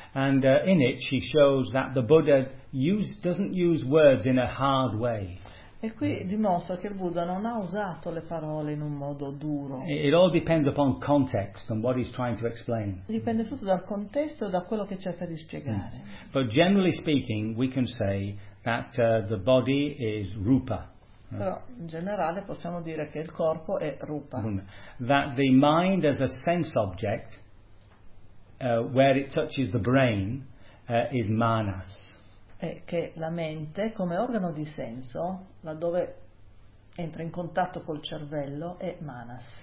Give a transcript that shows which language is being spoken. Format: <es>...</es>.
<en>In it she shows that the Buddha doesn't use words in a hard way.</en> <it>E qui dimostra che il Buddha non ha usato le parole in un modo duro.</it> <en>It all depends upon context and what he's trying to explain.</en> <it>Dipende tutto dal contesto e da quello che cerca di spiegare.</it> <en>But generally speaking, we can say that the body is rupa.</en> <it>Però in generale possiamo dire che il corpo è rupa.</it> <en>That the mind as a sense object. Where it touches the brain is manas.</en> <it>E che la mente come organo di senso, laddove entra in contatto col cervello, è manas.</it>